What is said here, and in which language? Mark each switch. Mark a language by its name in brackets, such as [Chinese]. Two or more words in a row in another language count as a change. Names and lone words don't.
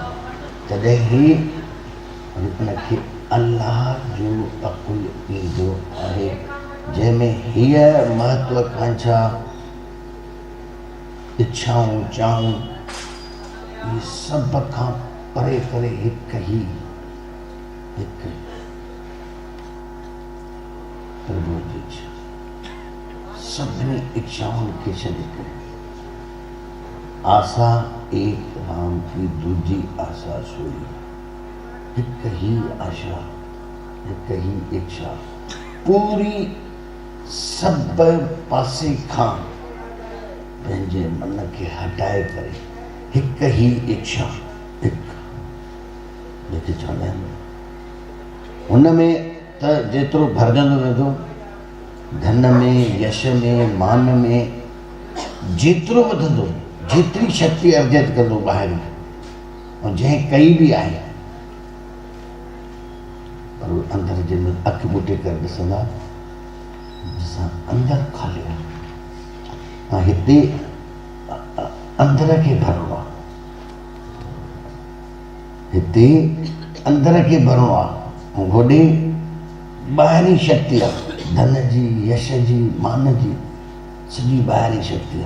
[Sindhi] तॾहिं ई वरी हुनखे अल्लाह जो अकुल ईंदो आहे, जंहिंमें हीअ महत्वाकांक्षा, इच्छाऊं, चाहूं, इहे सभ खां परे करे हिकु प्रभु जी इच्छा, सभिनी इच्छाउनि खे छॾे करे आशा [Hindi] एक राम की दूजी आशा सोई, [Sindhi] हिक ही आशा, हिक ही इच्छा, पूरी सब पासे खां पंहिंजे मन खे हटाए करे हिक ही इच्छा, हिक जेके चवंदा आहिनि। हुन में त जेतिरो भरजंदो वेंदो, धन में, यश में, मान में जेतिरो वधंदो, जेतिरी शक्ति अर्जित कंदो ॿाहिरि, ऐं जंहिं कई बि आहे, पर अंदर जे में अखि ॿूटे करे ॾिसंदा, असां अंदरि खाली आहे, ऐं हिते अंदर खे भरणो आहे, हिते अंदर खे भरणो आहे, ऐं होॾे ॿाहिरी शक्ति आहे, धन जी, यश जी, मान जी, सॼी ॿाहिरी शक्ति आहे।